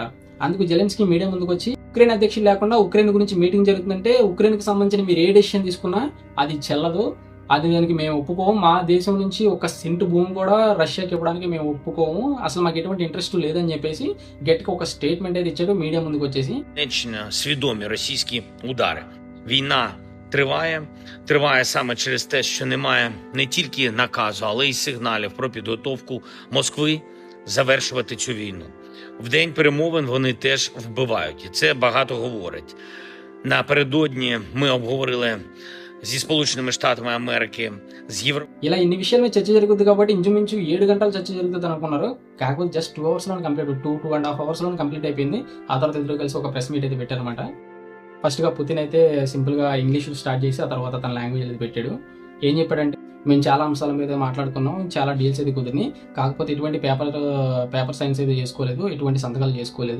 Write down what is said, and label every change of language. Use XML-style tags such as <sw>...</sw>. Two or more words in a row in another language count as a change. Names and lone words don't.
<te>అందుకు జెలెన్స్కీ మీడియా ముందుకు వచ్చి ఉక్రెయిన్ అధ్యక్షుడు లేకుండా ఉక్రెయిన్ గురించి మీటింగ్ జరుగుతుందంటే ఉక్రెయిన్కి సంబంధించిన మీరు ఏ డెసిషన్ తీసుకున్నా అది చెల్లదు, అది దానికి మేము ఒప్పుకోము, మా దేశం నుంచి ఒక సెంటు భూమి కూడా రష్యాకి ఇవ్వడానికి మేము ఒప్పుకోము, అసలు మాకు ఎటువంటి ఇంట్రెస్ట్ లేదని చెప్పేసి గట్టిగా ఒక స్టేట్మెంట్ అయితే ఇచ్చాడు మీడియా ముందుకు వచ్చేసి.</te> <uk>Свідомі російські удари. Війна триває саме через те, що немає не тільки наказу, але й сигналів про підготовку Москви завершувати цю війну. В день перемовин вони теж вбивають, і це багато говорить. Напередодні ми обговорили зі Сполученими Штатами Америки, з Європою.</uk> <te>ఇలా ఇన్ని విషయాల మీద చర్చ జరుగుతుంది కాబట్టి ఇంచుమించు 7 గంటలు చర్చ జరుగుతుంది అనుకున్నారు. కాకపోతే</te> <en>just 2 hourslo complete 2.5 hourslo complete</en> <te>అయిపోయింది. ఆ తర్వాత ఇద్దరు కలిసి ఒక</te> <en>press meet</en> <te>అయితే పెట్టారనమాట. ఫస్ట్గా పుతిన్ అయితే</te> <en>simplega English start</en> <te>చేసి ఆ తర్వాత తన లాంగ్వేజ్ అయితే పెట్టాడు. ఏం చెప్పాడంటే, మేము చాలా అంశాల మీద మాట్లాడుకున్నాం, చాలా డీల్స్ అయితే కుదిరినాయి, కాకపోతే ఎటువంటి</te> <en>paper signs</en> <te>అయితే చేసుకోలేదు, ఎటువంటి సంతకాలు చేసుకోలేదు.</te>